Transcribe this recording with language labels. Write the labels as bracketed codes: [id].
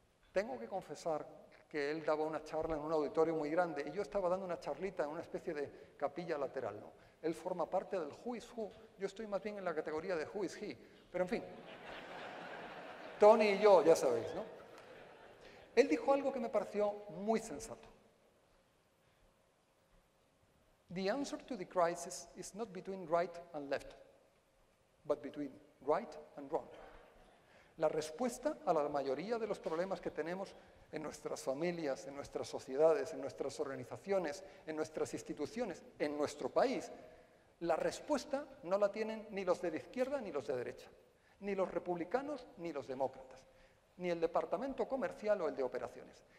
[es] Tengo que confesar que él daba una charla en un auditorio muy grande y yo estaba dando una charlita en una especie de capilla lateral, ¿no? Él forma parte del [en] Who is Who, [es] yo estoy más bien en la categoría de [en] Who is He, [es] pero en fin, Tony y yo, ya sabéis, ¿no? Él dijo algo que me pareció muy sensato. [en] The answer to the crisis is not between right and left, but between right and wrong. [es] La respuesta a la mayoría de los problemas que tenemos en nuestras familias, en nuestras sociedades, en nuestras organizaciones, en nuestras instituciones, en nuestro país, la respuesta no la tienen ni los de izquierda ni los de derecha, ni los republicanos ni los demócratas, ni el departamento comercial o el de operaciones.